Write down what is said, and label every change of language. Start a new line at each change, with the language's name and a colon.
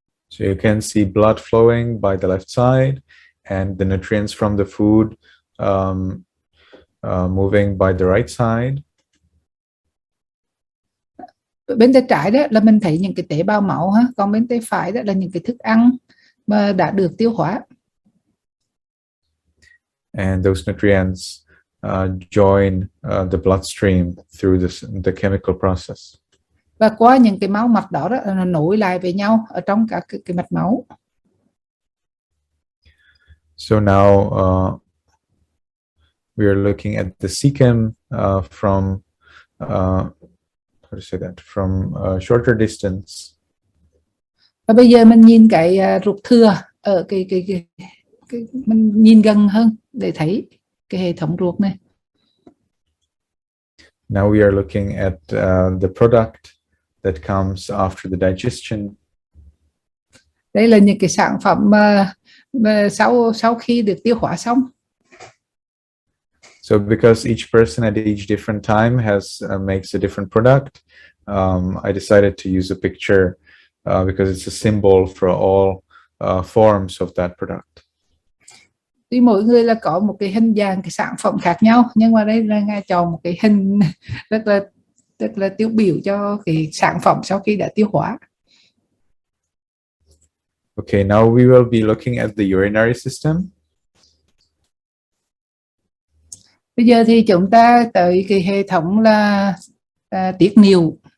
English: So you can see blood flowing by the left side, and the nutrients from the food moving by the right side.
Vietnamese: Bên tay trái đó là mình thấy những cái tế bào máu ha, còn bên tay phải đó là những cái thức ăn mà đã được tiêu hóa.
English: And those nutrients join the bloodstream through the chemical process.
Vietnamese: Và qua những cái máu mạch đó nó nối lại với nhau ở trong các cái mạch máu.
English: So now we are looking at the cecum from how to say that, from a shorter distance.
Vietnamese: Và bây giờ mình nhìn cái ruột thừa ở cái mình nhìn gần hơn để thấy cái hệ thống ruột này.
English: Now we are looking at the product that comes after the digestion.
Vietnamese: Đây là những cái sản phẩm mà sau khi được tiêu hóa xong.
English: So because each person at each different time makes a different product, I decided to use a picture because it's a symbol for all forms of that product.
Vietnamese: Tuy mỗi người là có một cái hình dạng cái sản phẩm khác nhau, nhưng mà đây là Ngài chọn một cái hình rất là tiêu biểu cho cái sản phẩm sau khi đã tiêu hóa.
English: Okay, now we will be looking at the urinary system.
Vietnamese: Bây giờ thì chúng ta tới cái hệ thống là tiết niệu.